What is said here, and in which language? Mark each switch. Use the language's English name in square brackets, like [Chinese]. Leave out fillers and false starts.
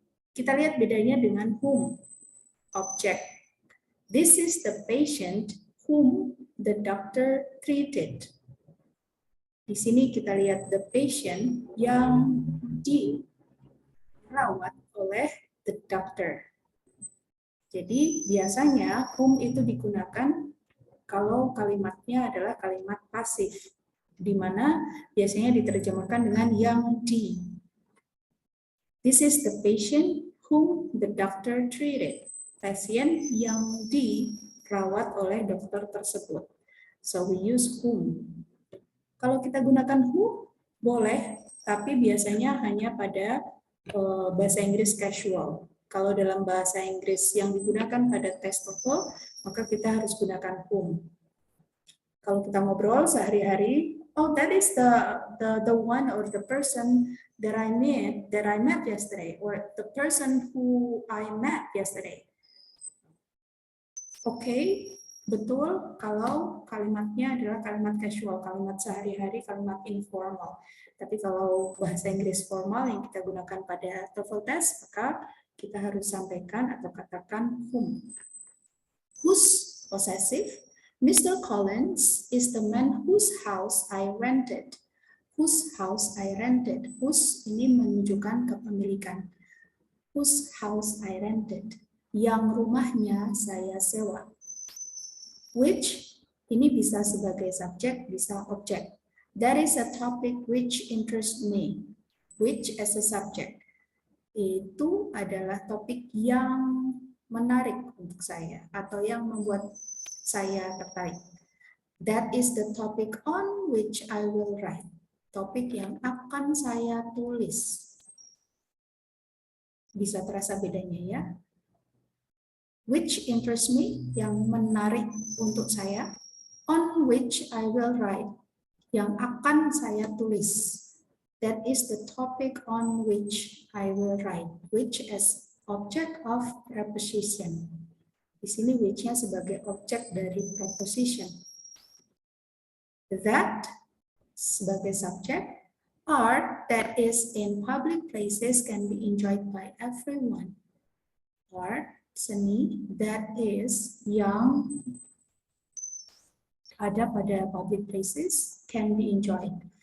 [Indonesian] Kita lihat bedanya dengan whom, object. [English] This is the patient whom the doctor treated. [Indonesian] Di sini kita lihat [English] the patient [Indonesian] yang dirawat oleh [English] the doctor. [Indonesian] Jadi biasanya whom itu digunakan kalau kalimatnya adalah kalimat pasif, di mana biasanya diterjemahkan dengan yang di. [English] This is the patient whom the doctor treated. [Indonesian] Pasien yang dirawat oleh dokter tersebut. [English] So we use whom. [Indonesian] Kalau kita gunakan who, boleh, tapi biasanya hanya pada bahasa Inggris casual. Kalau dalam bahasa Inggris yang digunakan pada tes TOEFL, maka kita harus gunakan whom. Kalau kita ngobrol sehari-hari, [English] oh that is the one or the person that I met yesterday, or the person who I met yesterday. [Indonesian] Oke, betul kalau kalimatnya adalah kalimat casual, kalimat sehari-hari, kalimat informal. Tapi kalau bahasa Inggris formal yang kita gunakan pada TOEFL test, maka kita harus sampaikan atau katakan whom. [English] Whose, possessive. Mr. Collins is the man whose house I rented. Whose house I rented. [Indonesian] Whose ini menunjukkan kepemilikan. [English] Whose house I rented. [Indonesian] Yang rumahnya saya sewa. Which, Ini bisa sebagai subjek, bisa objek. [English] That is a topic which interests me. Which as a subject. [Indonesian] Itu adalah topik yang menarik untuk saya atau yang membuat saya tertarik. [English] That is the topic on which I will write. [Indonesian] Topik yang akan saya tulis. Bisa terasa bedanya ya. [English] Which interests me, [Indonesian] yang menarik untuk saya. [English] On which I will write, [Indonesian] yang akan saya tulis. [English] That is the topic on which I will write. Which as object of preposition. [Indonesian] Di sini which-nya sebagai objek dari preposition. That sebagai subjek. [English] Art that is in public places can be enjoyed by everyone. Art, seni, that is [Indonesian] yang ada pada [English] public places can be enjoyed.